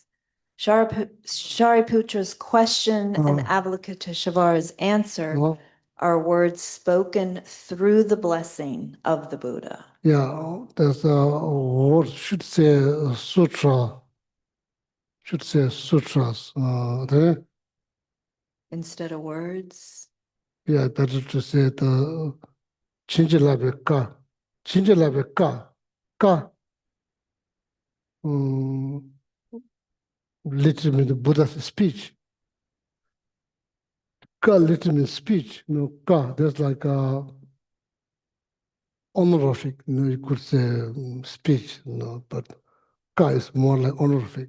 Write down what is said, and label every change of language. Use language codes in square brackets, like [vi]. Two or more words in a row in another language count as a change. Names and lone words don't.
[en] Shariputra's question and Avalokiteshvara's answer are words spoken through the blessing of the Buddha. Yeah, there's a word should say sutra. Should say sutras. There. Instead of words. Yeah, better to say the [bo] chinjilabe ka. Chinjilabe ka. Ka. [en] Literally means the Buddha's speech. Ka literally means speech. Ka, that's like honorific, you could say speech, but ka is more like honorific.